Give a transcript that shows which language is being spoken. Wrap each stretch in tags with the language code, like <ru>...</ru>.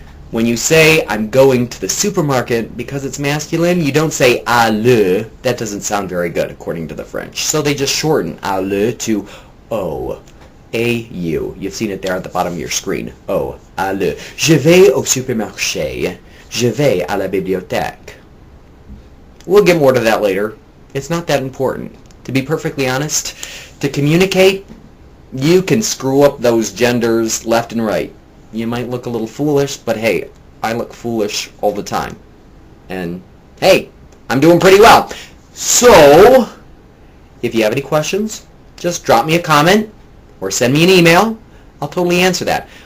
<en>When you say, I'm going to the supermarket, because it's masculine, you don't say aller. That doesn't sound very good, according to the French. So they just shorten aller to O. A-U. You've seen it there at the bottom of your screen.</en> <fr>O. Aller. Je vais au supermarché. Je vais à la bibliothèque.</fr> <en>We'll get more to that later. It's not that important. To be perfectly honest, to communicate, You can screw up those genders left and right. You might look a little foolish, but hey, I look foolish all the time. And hey, I'm doing pretty well. So, if you have any questions, just drop me a comment or send me an email. I'll totally answer that.</en>